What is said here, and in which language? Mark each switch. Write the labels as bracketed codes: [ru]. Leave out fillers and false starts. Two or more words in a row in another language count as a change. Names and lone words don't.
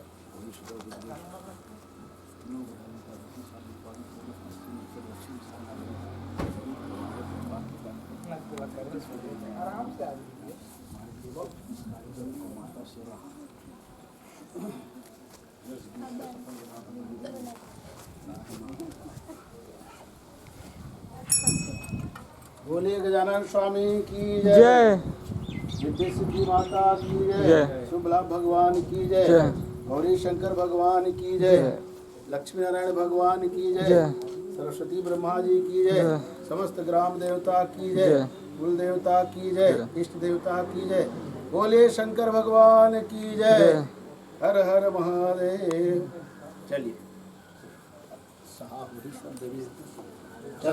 [hi] आराम से माता सेवा बोलिए गजानन स्वामी की जय। विद्या सिद्धि माता की जय। जय। शुभ लाभ भगवान की जय। जय। गौरी शंकर भगवान की जय। लक्ष्मी नारायण भगवान की जय। सरस्वती ब्रह्मा जी की जय। समस्त ग्राम देवता की जय। कुल देवता की जय। इष्ट देवता की जय। बोलिए शंकर भगवान की जय। हर हर महादेव। चलिए चलो